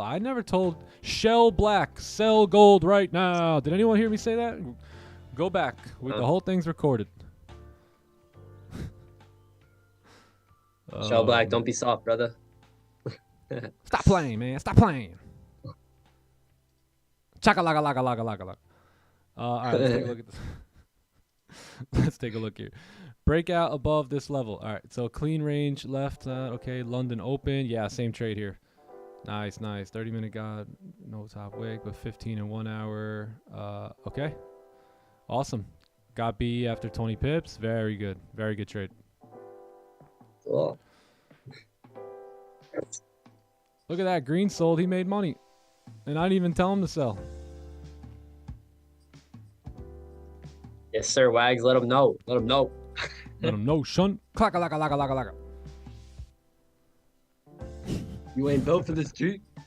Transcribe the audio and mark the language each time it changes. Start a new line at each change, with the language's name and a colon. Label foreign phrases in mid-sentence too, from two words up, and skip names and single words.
English: I never told Shell Black, sell gold right now. Did anyone hear me say that? Go back. The whole thing's recorded. Shell Black, don't be soft, brother. Stop playing, man. Stop playing. Chaka-laka-laka-laka-laka-laka. All right, let's take a look at this. Let's take a look here. Breakout above this level. All right, so clean range left. Okay, London open. Yeah, same trade here. Nice. 30-minute got no top wick, but 15 and 1 hour. Okay, awesome. Got B after 20 pips. Very good trade. Cool. Look at that. Green sold. He made money. And I didn't even tell him to sell. Yes, sir, Wags. Let him know. Let him know, shun. Clacka-laka-laka-laka-laka. You ain't built for this street.